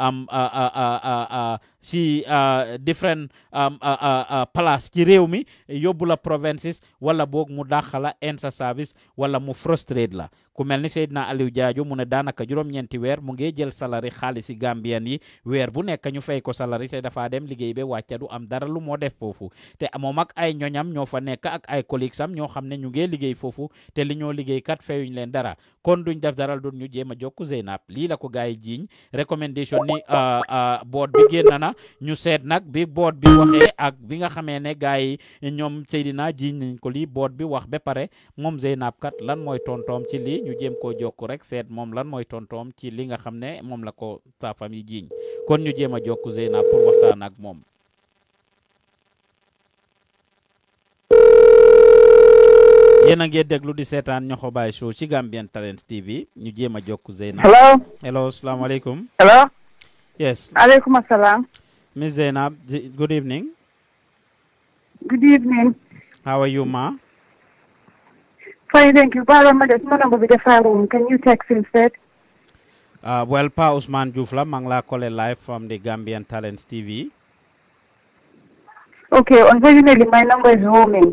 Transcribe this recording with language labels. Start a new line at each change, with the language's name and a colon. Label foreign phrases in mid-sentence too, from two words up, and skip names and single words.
Wolof: si
English: different place
Wolof: ci réew mi yóbbu la provinces wala boog mu dàq la end sa service wala mu frustrate la ku mel ni Seydina Aliou Jaaju mu ne daanaka juróom-ñeenti weer mu ngi jël salari xaalisi Gambian yi weer bu nekk ñu fay ko salari te dafa dem liggéey ba wàcca du am dara lu moo def foofu te moom ak ay ñoñam ñoo fa nekk ak ay collègues am ñoo xam ne ñu ngi liggéey foofu te li ñoo liggéey kat fayuñ leen dara kon duñ def dara duñ ñu jéem a jokku Zeynab lii la ko gars yi jiiñ recommendation ni board bi génn na ñu seet nag bi board bi waxee ak bi nga xamee ne gars yi ñoom Seydina jiiñ nañ ko lii board bi wax ba pare moom Zeynab kat lan mooy tontoom ci lii ñu jéem koo jokku rek seet moom lan mooy tontoom ci li nga xam ne moom la ko staffam yi jiiñ kon ñu jéem a jokku Zeynab pour waxtaan ak moom. yéen a ngi déglu di seetaan Ñoxobaay Show ci Gambian Talents TV ñu jéem a jokku Zeynab. hello salaamaaleykum.
English: hello. yes.
Wolof: aleykum assalam.
English: Miss Zeynab, good evening. Good evening. How are you, ma? Fine, thank you. Can you text instead? Well, Pa Usman Jufla, Mangla Kole live from the Gambian Talents TV. Okay, unfortunately, my number is roaming.